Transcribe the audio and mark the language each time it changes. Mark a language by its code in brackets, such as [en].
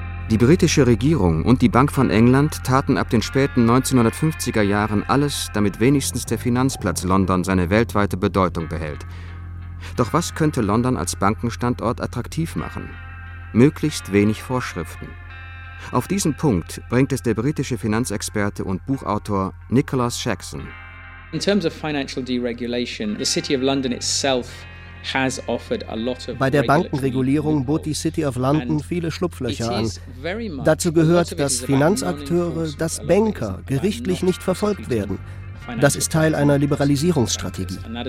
[de] Die britische Regierung und die Bank von England taten ab den späten 1950er Jahren alles, damit wenigstens der Finanzplatz London seine weltweite Bedeutung behält. Doch was könnte London als Bankenstandort attraktiv machen? Möglichst wenig Vorschriften. Auf diesen Punkt bringt es der britische Finanzexperte und Buchautor Nicholas Jackson. [en] In terms of financial deregulation, the City of London itself has offered a lot of. [de] Bei der Bankenregulierung bot die City of London viele Schlupflöcher an. Dazu gehört, dass Finanzakteure, dass Banker gerichtlich nicht verfolgt werden. Das ist Teil einer Liberalisierungsstrategie.